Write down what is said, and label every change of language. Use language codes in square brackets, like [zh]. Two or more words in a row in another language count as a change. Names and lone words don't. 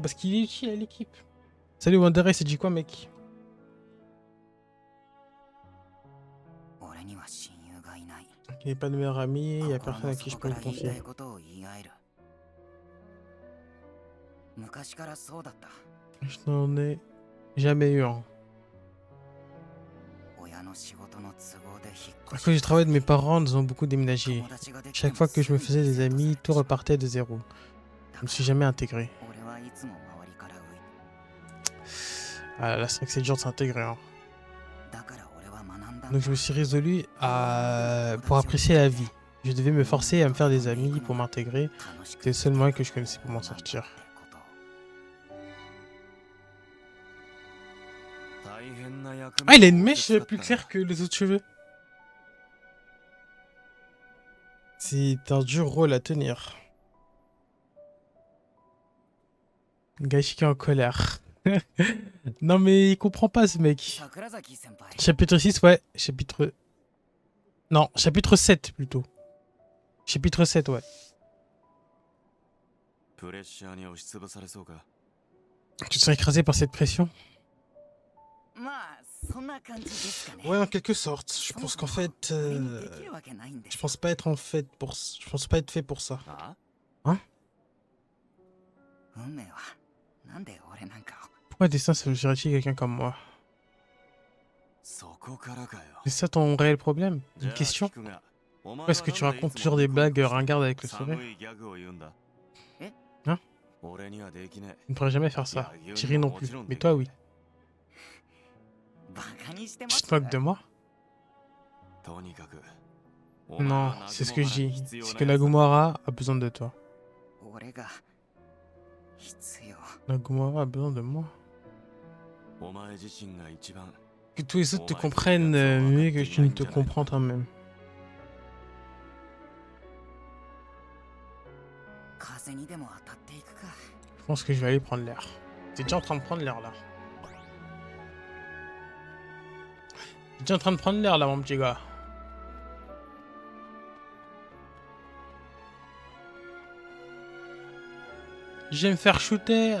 [fr] Parce qu'il est utile à l'équipe. Salut Wanderer, c'est dit quoi, mec? [ja] 俺には親友がいない [fr] Il n'y a pas de meilleur ami, il y a [ja] 心 [fr] personne [ja] の [fr] à qui je [ja] 底 [fr] peux [ja] か [fr] me [ja] ら言いた [fr] confier. [ja] いことを言い合える昔からそうだった [fr] Je n'en ai jamais eu un. [ja] 親の仕事の都合で引っ [fr] À [ja] 越 [fr] cause du [ja] し [fr] travail de mes parents, nous avons beaucoup déménagé. [ja] 友達ができて [fr] Chaque [ja] も [fr] fois que je me [ja] すぐ [fr] faisais [ja] に [fr] des [ja] 生活 [fr] amis, tout [ja] が [fr] repartait de zéro. [ja] だ [fr] Je me [ja] か [fr] suis [ja] ら [fr] jamais intégré. [ja] 俺はいつも周りから浮い [fr] Ah là, c'est vrai que c'est dur de s'intégrer. Hein. [ja] だから俺は学んだん [fr] Donc [ja] だ [fr] je me suis résolu pour apprécier la vie. Je devais me forcer à me faire des amis pour m'intégrer. [ja] 楽しく [fr] C'était le seul moyen que je connaissais pour m'en [ja] なんだって [fr] sortir. [ja] こと [fr] Ah, il a une mèche plus claire que les autres cheveux. C'est un dur rôle à tenir. Gaïchi qui est en colère. Non mais il comprend pas ce mec. [ja] 桜崎先輩 [fr] Chapitre 6, ouais. Chapitre... Non, chapitre 7 plutôt. Chapitre 7, ouais. [ja] プレッシャーに押しつぶされそうか。 [fr] Tu te sens écrasé par cette pression? [ja] まあそんな感じですかね [fr] Ouais, en quelque sorte. Je pense qu'en fait... [ja] 俺にできるわけないんで [fr] Je [ja] す [fr] pense pas être Je pense pas être fait pour ça. あ [ja] 運命はなんで俺なんかを [fr] Pourquoi le destin s'agirait-il quelqu'un comme moi? [ja] そこからかよ。 [fr] C'est ça ton réel problème? [ja] じ [fr] Une [ja] ゃあ [fr] question? [ja] 聞くが、お前 [fr] Pourquoi [ja] は [fr] est-ce que tu [ja] なんでい [fr] racontes [ja] つも [fr] toujours des [ja] ニコニ [fr] blagues [ja] コ [fr] ringardes avec le [ja] 寒 [fr] sourire? [ja] いギャグを言うんだ。え [fr] Hein [ja] 俺にはできね [fr] Tu ne pourrais jamais faire ça. [ja] いや [fr] Thierry non [ja] も [fr] plus. [ja] ちろん [fr] Mais [ja] でき [fr] toi, [ja] ね [fr] oui. [ja] バカにしてま [fr] Tu [ja] す [fr] te moques de moi? [ja] とにかく。お前 [fr] Non, [ja] は [fr] c'est ce [ja] 南 [fr] que [ja] 雲 [fr] je [ja] 原 [fr] dis. [ja] 必要 [fr] C'est [ja] な [fr] que [ja] やつだ [fr] Nagumoara a besoin de toi. [ja] 俺が必要 [fr] Nagumoara a besoin de moi. [ja] お前自身が一番 [fr] Que tous les autres te comprennent mieux que tu ne te comprends toi-même. [ja] 風にでも当たっていくか [fr] Je pense que je vais aller prendre l'air. T'es déjà en train de prendre l'air là. T'es déjà en train de prendre l'air là, mon petit gars. Je vais me faire shooter.